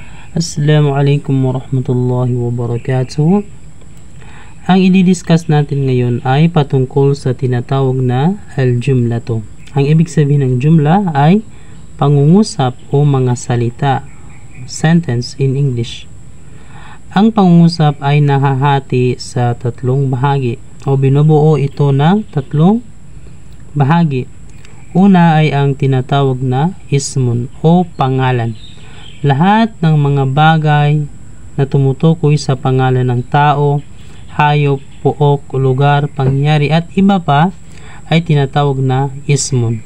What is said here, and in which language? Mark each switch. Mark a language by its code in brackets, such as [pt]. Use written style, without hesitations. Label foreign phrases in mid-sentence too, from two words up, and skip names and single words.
[ar] السلام عليكم ورحمة الله وبركاته. [tl] Ang i-discuss natin ngayon ay patungkol sa tinatawag na al-jumlatu. Ang ibig sabihin ng jumla ay pangungusap o mga salita, [en] sentence in English. [tl] Ang pangungusap ay nahahati sa tatlong bahagi o binubuo ito ng tatlong bahagi. Una ay ang tinatawag na ismun o pangalan. Lahat ng mga bagay na tumutukoy sa pangalan ng tao, hayop, puok, lugar, pangyayari at iba pa ay tinatawag na ismun.